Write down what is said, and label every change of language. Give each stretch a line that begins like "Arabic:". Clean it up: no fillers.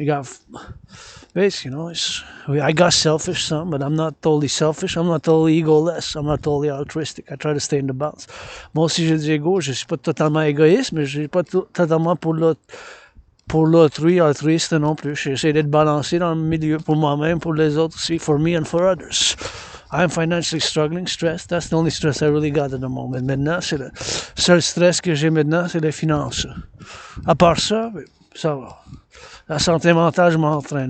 English: You got basically, I got selfish some, but I'm not totally selfish. I'm not totally egoless. I'm not totally altruistic. I try to stay in the balance.
French: Moi aussi, j'ai du ego. Je suis pas totalement égoïste, mais je suis pas totalement pour l'autrui, altruiste non plus. J'essaie d'être balancé dans le milieu pour moi-même, pour les autres aussi,
English: for me and for others. I'm financially struggling, stressed. That's the only stress I really got at the moment.
French: Maintenant, c'est le seul stress que j'ai maintenant, c'est les finances. À part ça, ça va. La santé mentale, je m'entraîne.